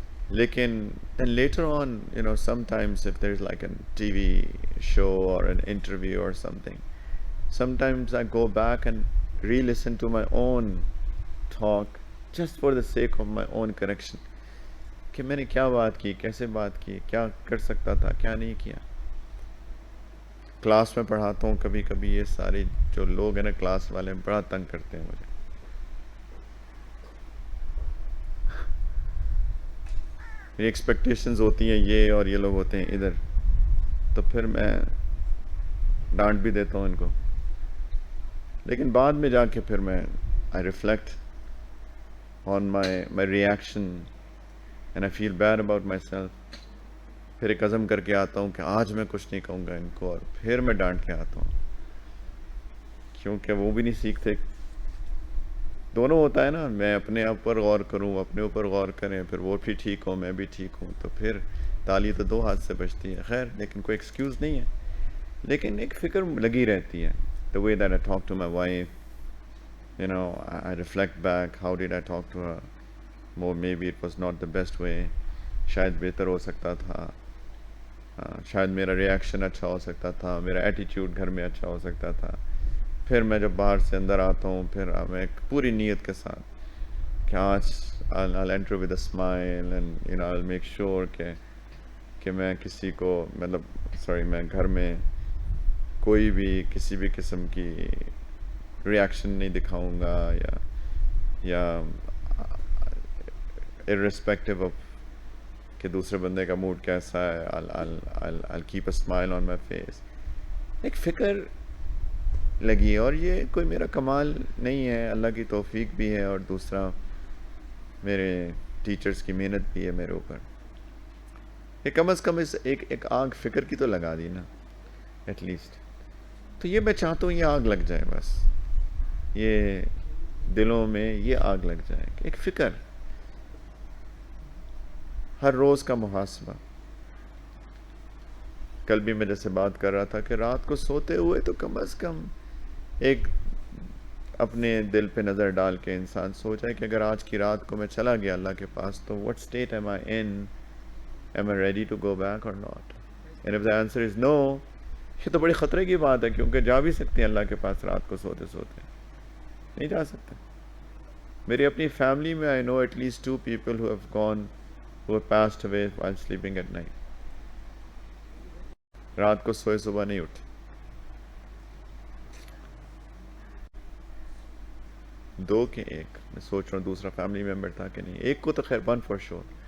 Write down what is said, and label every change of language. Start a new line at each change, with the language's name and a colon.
English: لیکن later on, sometimes if there's like a TV show or an interview or something, sometimes I go back and re-listen to my own talk just for the sake of my own correction
Urdu: کہ میں نے کیا بات کی، کیسے بات کی، کیا کر سکتا تھا، کیا نہیں کیا. کلاس میں پڑھاتا ہوں، کبھی کبھی یہ سارے جو لوگ ہیں نا کلاس والے بڑا تنگ کرتے ہیں مجھے. میری ایکسپیکٹیشنز ہوتی ہیں یہ، اور یہ لوگ ہوتے ہیں ادھر، تو پھر میں ڈانٹ بھی دیتا ہوں ان کو. لیکن بعد میں جا کے پھر میں
English: I reflect on my reaction and I feel bad about myself.
Urdu: پھر ایک عزم کر کے آتا ہوں کہ آج میں کچھ نہیں کہوں گا ان کو، اور پھر میں ڈانٹ کے آتا ہوں. کیونکہ وہ بھی نہیں سیکھتے. دونوں ہوتا ہے نا، میں اپنے آپ پر غور کروں، اپنے اوپر غور کریں، پھر وہ بھی ٹھیک ہو، میں بھی ٹھیک ہوں، تو پھر تالی تو دو ہاتھ سے بجتی ہے. خیر، لیکن کوئی ایکسکیوز نہیں ہے. لیکن ایک فکر لگی رہتی ہے.
English: The way that I talk to my wife, I reflect back, how did I talk to her? Maybe it was not the best way.
Urdu: شاید بہتر ہو سکتا تھا. شاید میرا ریاکشن اچھا ہو سکتا تھا، میرا ایٹیٹیوڈ گھر میں اچھا ہو سکتا تھا. پھر میں جب باہر سے اندر آتا ہوں، پھر میں ایک پوری نیت کے ساتھ کہ آج
English: I'll enter with a smile and I'll make sure
Urdu: کہ میں کسی کو میں گھر میں کوئی بھی کسی بھی قسم کی ریاکشن نہیں دکھاؤں گا، یا
English: irrespective of
Urdu: کہ دوسرے بندے کا موڈ کیسا ہے.
English: I'll keep a smile on my face.
Urdu: ایک فکر لگی. اور یہ کوئی میرا کمال نہیں ہے، اللہ کی توفیق بھی ہے، اور دوسرا میرے ٹیچرز کی محنت بھی ہے میرے اوپر. کہ کم از کم ایک آگ فکر کی تو لگا دی نا
English: At least.
Urdu: تو یہ میں چاہتا ہوں یہ آگ لگ جائے، بس یہ دلوں میں یہ آگ لگ جائے کہ ایک فکر، ہر روز کا محاسبہ. کل بھی میں جیسے بات کر رہا تھا کہ رات کو سوتے ہوئے تو کم از کم ایک اپنے دل پہ نظر ڈال کے انسان سوچے کہ اگر آج کی رات کو میں چلا گیا اللہ کے پاس تو
English: what state am I in? Am I ready to go back or not? And if the answer is no,
Urdu: یہ تو بڑی خطرے کی بات ہے، کیونکہ جا بھی سکتے ہیں اللہ کے پاس رات کو سوتے سوتے، نہیں جا سکتے. میری اپنی فیملی میں
English: I know at least 2 people who have passed away while sleeping at night.
Urdu: رات کو سوئے صبح نہیں اٹھے. 2 کے 1 میں سوچ رہا ہوں دوسرا فیملی ممبر تھا کہ نہیں. ایک کو تو خیر 1
English: for sure.